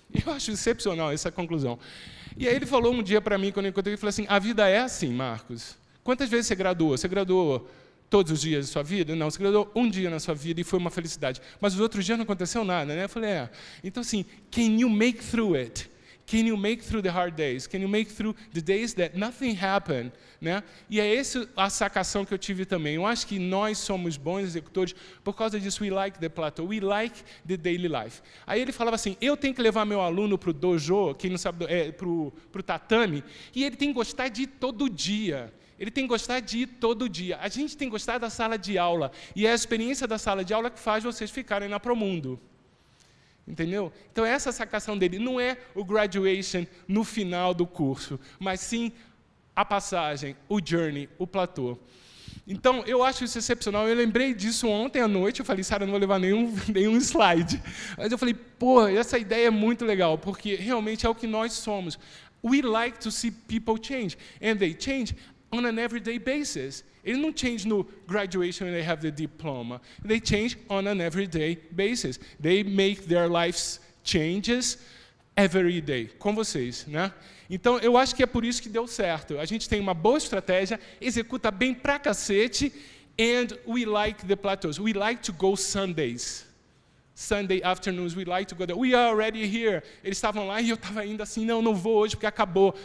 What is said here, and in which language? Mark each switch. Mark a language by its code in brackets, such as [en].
[pt] Eu acho excepcional essa conclusão. E aí ele falou um dia para mim, quando eu encontrei, ele falou assim, a vida é assim, Marcos. Quantas vezes você graduou? Você graduou todos os dias da sua vida? Não, você graduou um dia na sua vida e foi uma felicidade. Mas os outros dias não aconteceu nada, né? Eu falei, Então, assim, [en] can you make through it? Can you make through the hard days? Can you make through the days that nothing happened? [pt] Né? E é essa a sacação que eu tive também. Eu acho que nós somos bons executores por causa disso. [en] We like the plateau, we like the daily life. [pt] Aí ele falava assim, eu tenho que levar meu aluno para o dojo, quem não sabe, para o tatame, e ele tem que gostar de ir todo dia. Ele tem que gostar de ir todo dia. A gente tem que gostar da sala de aula. E é a experiência da sala de aula que faz vocês ficarem na Promundo. Entendeu? Então, essa sacação dele não é o graduation no final do curso, mas sim a passagem, o journey, o platô. Então, eu acho isso excepcional. Eu lembrei disso ontem à noite. Eu falei, Sara, não vou levar nenhum slide. Mas eu falei, pô, essa ideia é muito legal, porque realmente é o que nós somos. [en] We like to see people change, and they change on an everyday basis. [pt] Eles não [en] change no graduation when they have the diploma. They change on an everyday basis. They make their lives changes every day, [pt] com vocês, né? Então, eu acho que é por isso que deu certo. A gente tem uma boa estratégia, executa bem pra cacete, [en] and we like the plateaus. We like to go Sundays. Sunday afternoons, we like to go there. We are already here. [pt] Eles estavam lá e eu estava ainda assim, não vou hoje porque acabou.